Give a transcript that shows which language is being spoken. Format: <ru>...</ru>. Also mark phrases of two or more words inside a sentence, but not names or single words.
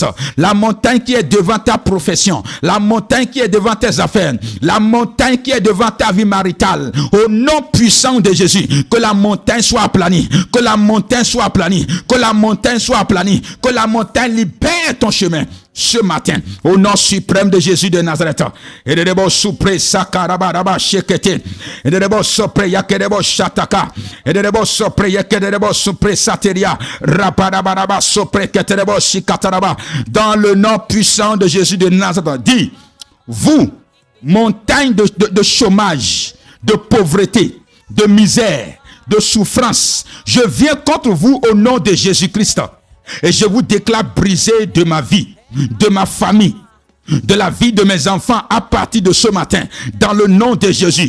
<fr>La montagne qui est devant ta profession. La montagne qui est devant tes affaires. La montagne qui est devant ta vie maritale. Au nom puissant de Jésus, que la montagne soit aplanie. Que la montagne soit aplanie. Que la montagne soit aplanie. Que la montagne libère ton chemin. Ce matin, au nom suprême de Jésus de Nazareth, et de rebo supre sakaraba shekete, et de rebo sopre yakerebo shataka, et de rebo sopre yakerebo supre sateria, rabaraba sopre keterebo shikataraba, dans le nom puissant de Jésus de Nazareth. Dis, vous, montagne de chômage, de pauvreté, de misère, de souffrance, je viens contre vous au nom de Jésus-Christ, et je vous déclare brisé de ma vie, de ma famille, de la vie de mes enfants à partir de ce matin, dans le nom de Jésus.</fr>